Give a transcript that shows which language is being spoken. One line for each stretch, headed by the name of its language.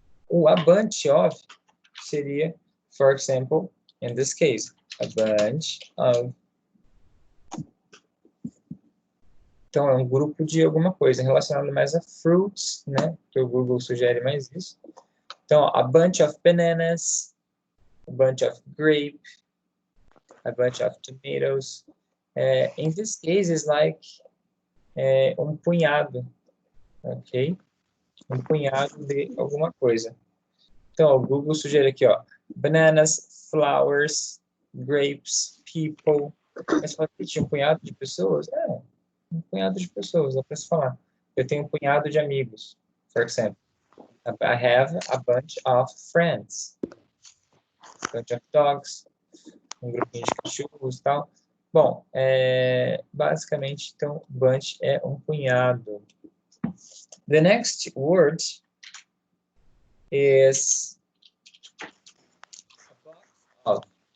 English: A bunch of seria, for example, in this case, a bunch of.
Portuguese: Então, é um grupo de alguma coisa relacionado mais a fruits, né? Que o Google sugere mais isso.
English: Então, a bunch of bananas, a bunch of grape, a bunch of tomatoes. In this case, is like
Portuguese: um punhado,
English: ok?
Portuguese: Um punhado de alguma coisa. Então, o Google sugere aqui, ó, bananas, flowers, grapes, people. Mas fala que tinha um punhado de pessoas? Um punhado de pessoas, dá para se falar. Eu tenho um punhado de amigos,
English: for example. I have a bunch of friends. A bunch of dogs.
Portuguese: Um grupinho de cachorros e tal. Bom, basicamente, então, bunch é um punhado.
English: The next word is a box of.